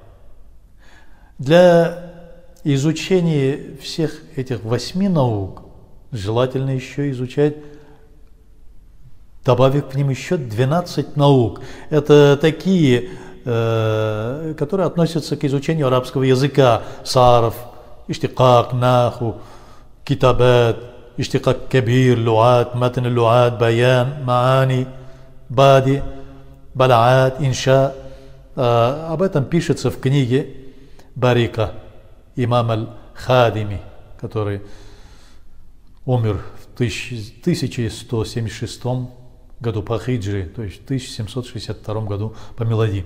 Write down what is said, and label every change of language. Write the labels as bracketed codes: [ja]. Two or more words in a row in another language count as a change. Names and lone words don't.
[ru] Для изучения всех этих 8 наук желательно еще изучать, добавив к ним еще 12 наук. Это такие, которые относятся к изучению арабского языка. [ar] صرف، اشتقاق، نحو، كتابة، اشتقاق كبير، لغة، متن لغة، بيان، معاني، بديع، بلاغة، إنشاء. [ru] Об этом пишется в книге Барика имам аль-Хадими, который умер в 1176 году по хиджре, то есть в 1762 году по милади.